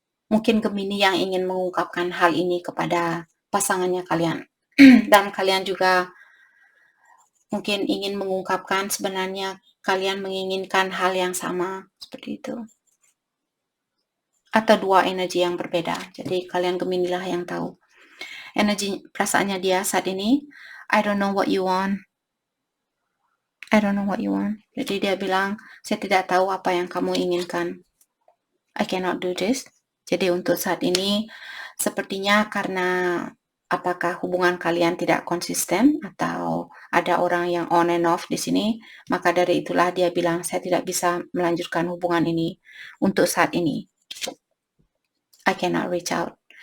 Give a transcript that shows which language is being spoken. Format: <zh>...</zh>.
<id>Mungkin Gemini yang ingin mengungkapkan hal ini kepada pasangannya kalian. Dan kalian juga mungkin ingin mengungkapkan sebenarnya kalian menginginkan hal yang sama, seperti itu. Atau 2 energi yang berbeda. Jadi kalian Gemini lah yang tahu. Energi perasaannya dia saat ini,</id> <en>I don't know what you want. I don't know what you want.</en> <id>Jadi dia bilang, saya tidak tahu apa yang kamu inginkan.</id> <en>I cannot do this.</en> <id>Jadi untuk saat ini, sepertinya karena apakah hubungan kalian tidak konsisten atau ada orang yang</id> <en>on and off</en> <id>di sini, maka dari itulah dia bilang, saya tidak bisa melanjutkan hubungan ini untuk saat ini.</id> <en>I cannot reach out.</en>